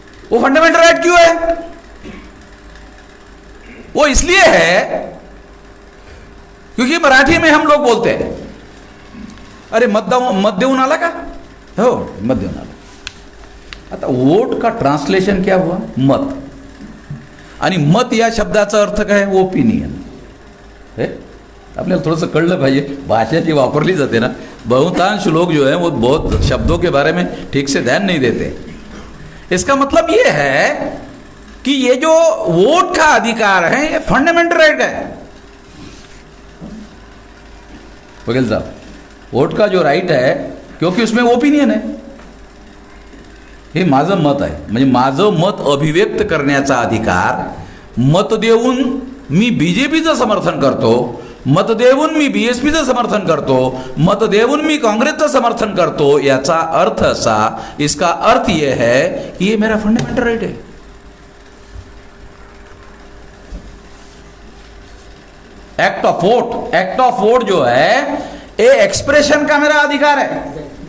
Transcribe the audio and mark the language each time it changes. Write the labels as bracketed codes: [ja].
[hi] वो fundamental right क्यों है? वो इसलिए है क्योंकि मराठी में हम लोग बोलते हैं [mr] अरे मत देऊन आला [hi] का हो, मत देऊन आला। आता वोट का ट्रान्सलेशन क्या हुआ? मत. [mr] आणि मत या शब्दाचा अर्थ काय? ओपिनियन. हे आपल्याला थोडंसं कळलं पाहिजे. भाषा जी वापरली जाते ना, [hi] बहुतांश लोग जो है वो बहुत शब्दों के बारे में ठीक से ध्यान नहीं देते. इसका मतलब ये है कि ये जो वोट का अधिकार है ये फंडामेंटल राइट है. वकील साहब, वोट का जो राइट है क्योंकि उसमें ओपिनियन आहे. [mr] हे माझं मत आहे, म्हणजे माझं मत अभिव्यक्त करण्याचा अधिकार. मत देऊन मी बीजेपीचं समर्थन करतो, मत देऊन मी बीएसपीचं समर्थन करतो, मत देऊन मी काँग्रेसचं समर्थन करतो. याचा अर्थ असा, [hi] इसका अर्थ ये है कि ये मेरा फंडामेंटल राइट है. एक्ट ऑफ वोट जो है ये एक्सप्रेशन का मेरा अधिकार है.